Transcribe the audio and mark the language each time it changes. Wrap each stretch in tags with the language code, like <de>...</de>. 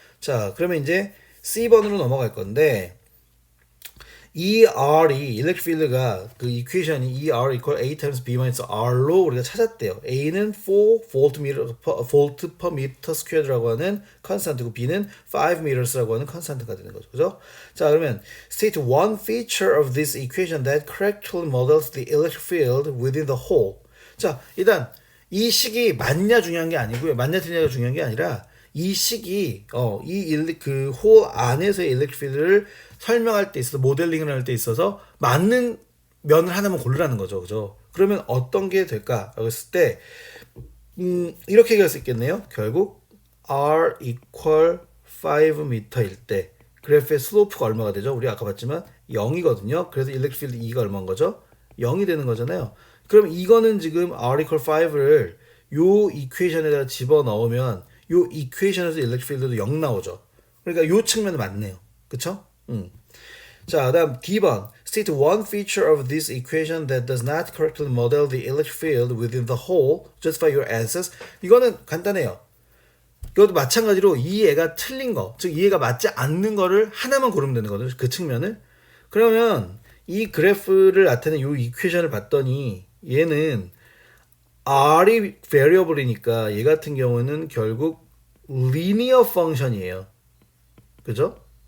<ko>자, 그러면 이제 C번으로 넘어갈 건데 이 R이 electric field가 그 이퀘이션이 ER equal A times B minus R로 우리가 찾았대요. A는 4 volt per meter squared라고 하는 constant고 B는 5 meters라고 하는 constant가 되는 거죠. 그죠? 자, 그러면</ko> <en>state one feature of this equation that correctly models the electric field within the hole.</en> <ko>자, 일단 이 식이 맞냐 중요한 게 아니고요. 맞냐 틀리냐가 중요한 게 아니라 이 식이 그 홀 안에서의 일렉트릭 필드를 설명할 때 있어서 모델링을 할 때 있어서 맞는 면을 하나만 고르라는 거죠. 그죠? 그러면 어떤 게 될까라고 했을 때 이렇게 얘기할 수 있겠네요. 결국 r equal 5m일 때 그래프의 슬로프가 얼마가 되죠? 우리 아까 봤지만 0이거든요. 그래서 일렉트릭 필드 E가 얼마인 거죠? 0이 되는 거잖아요. 그럼 이거는 지금 r equal 5를 요 이퀘이션에다가 집어넣으면 요 이퀘이션에서 일렉트릭 필드도 0 나오죠. 그러니까 요 측면은 맞네요. 그쵸? 자, 그다음 D번.</ko> <en>State one feature of this equation that does not correctly model the electric field within the hole. Justify your answers.</en> <ko>이거는 간단해요. 이것도 마찬가지로 이 애가 틀린 거, 즉 이 애가 맞지 않는 거를 하나만 고르면 되는 거거든요. 그 측면을. 그러면 이 그래프를 나타내는 요 이퀘이션을 봤더니 얘는 R이 variable이니까 얘 같은 경우는 결국 linear function이에요. 그죠?</ko>